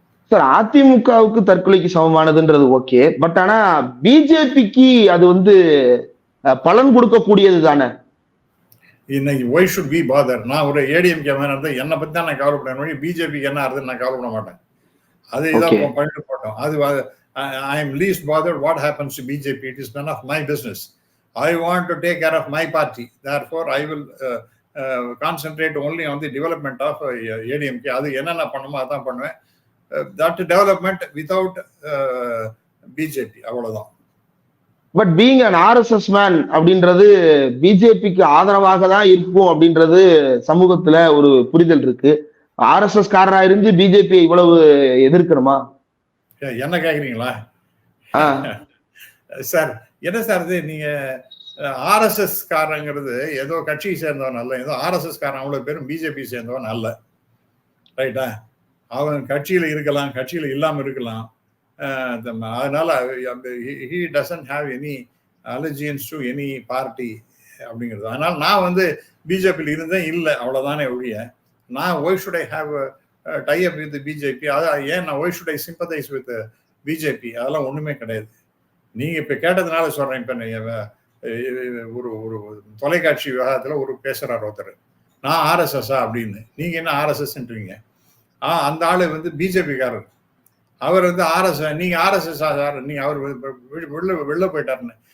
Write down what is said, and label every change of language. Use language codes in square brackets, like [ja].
[ta] Sir அதிமுகவுக்கு தற்கொலைக்கு சமமானதுன்றது okay, but ஆனா பிஜேபிக்கு அது வந்து பலன் கொடுக்கக்கூடியது தானே. இன்னைக்கு [en] Why should be bother? [ta] நான் ஒரு ஏடிஎம்கே மேன் இருந்தால் என்னை பற்றி தான் நான் கவலைப்படணும். பிஜேபிக்கு என்ன ஆகுதுன்னு நான் கவலைப்பட மாட்டேன். அது இதான் பண்ணிட்டு போட்டோம். [en] அது I am least bothered what happens to BJP. It is none of my business. I want to take care of my party. Therefore, I will concentrate only on the development of ADMK. [ta] அது என்னென்ன பண்ணுமோ அதான் பண்ணுவேன். [en] That development without BJP. [ta] அவ்வளவுதான். [en] but being an RSS man [ta] அப்படின்றது பிஜேபிக்கு ஆதரவாக தான் இருக்கும் அப்படின்றது சமூகத்துல ஒரு புரிதல் இருக்கு. ஆர்எஸ்எஸ் காரரா இருந்து பிஜேபி இவ்வளவு எதிர்க்கணுமா? என்ன கேக்குறீங்களா சார்? என்ன சார் இது? நீங்க ஆர்எஸ்எஸ் காரங்கிறது ஏதோ கட்சியை சேர்ந்தவன் அல்ல, ஏதோ ஆர்எஸ்எஸ் காரன் அவ்வளவு பேரும் பிஜேபி சேர்ந்தவன் அல்ல. ரைட்டா? அவன் கட்சியில இருக்கலாம், கட்சியில இல்லாம இருக்கலாம். [en] அதனால he doesn't have any allegiance to any party அப்படிங்கிறது. [ta] அதனால நான் வந்து பிஜேபியில் இருந்தேன் இல்லை, அவ்வளவுதானே ஒழிய நான் [en] why should I have a tie up with [ta] BJP? அதான் ஏன் நான் [en] why should I sympathize with BJP? [ta] அதெல்லாம் ஒண்ணுமே கிடையாது. நீங்க இப்ப கேட்டதுனால சொல்றேன். இப்ப ஒரு ஒரு தொலைக்காட்சி விவகாரத்துல ஒரு பேசுறாரு ஒருத்தர், நான் ஆர்எஸ்எஸ்ஸா அப்படின்னு. நீங்க என்ன ஆர்எஸ்எஸ்ன்றீங்க? அந்த ஆளு வந்து பிஜேபி காரர். அவர் வந்து ஆர்எஸ்எஸ், நீங்க ஆர்எஸ்எஸ் சார், நீங்க அவர் வெளில போயிட்டாருன்னு.